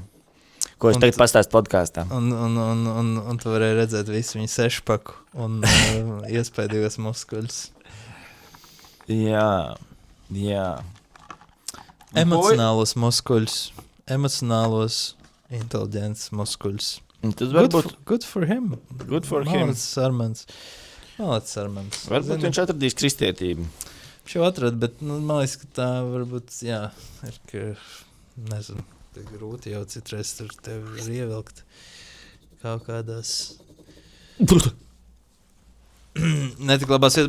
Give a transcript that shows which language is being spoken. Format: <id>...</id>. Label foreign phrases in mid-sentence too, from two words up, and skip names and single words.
<lv>Ko es tagad pastāstu podkāstā. Un tu varēji redzēt visu viņu sešpaku un iespējīgos muskuļus. Jā. Emocionālos muskuļus. Emocionālos, inteliģents muskuļus.</lv> <en>Good for him. Good for him.</en> <lv>Malāc Sarmans. Varbūt viņš atradīs kristietību. Viņš jau atrada, bet man liekas, ka tā varbūt, jā, ir, ka, nezinu. Grūti jau citreiz tur tevi ir ievilkt kaut kādās netik labās vietas.</lv>